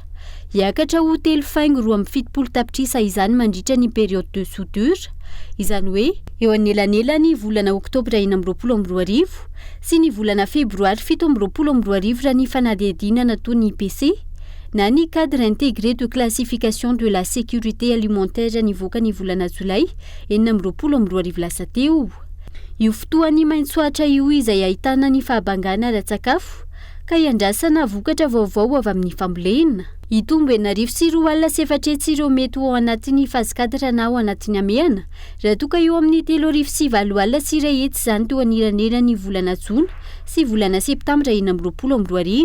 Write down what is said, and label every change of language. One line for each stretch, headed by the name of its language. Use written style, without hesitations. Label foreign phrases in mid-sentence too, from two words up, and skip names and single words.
Malagasy: Hiakatra ho 3 faingo 27 tapitrisa izany mandritra ny
French: période de soudure,
Malagasy: izany hoe eo anelanelany volana oktobra 2024 sy ny volana febroary 2024 raha ny fanadihadiana nataony IPC na ny
French: cadre intégré de classification de la sécurité alimentaire
Malagasy: nivoaka ny volana jolay 2024 lasa teo. Io fotoany maintsoatra io izay ahitana ny fahabangana ara-tsakafo ka iandrasana vokatra vaovao avy amin'ny fambolena. Itombo 1,4 ireo mety ao anatin'ny phase 4 na ao anatin'ny amehana raha toka eo amin'ny 3,4 sy iray hetsy izany teo anelanelany volana jona sy volana septambra 2024.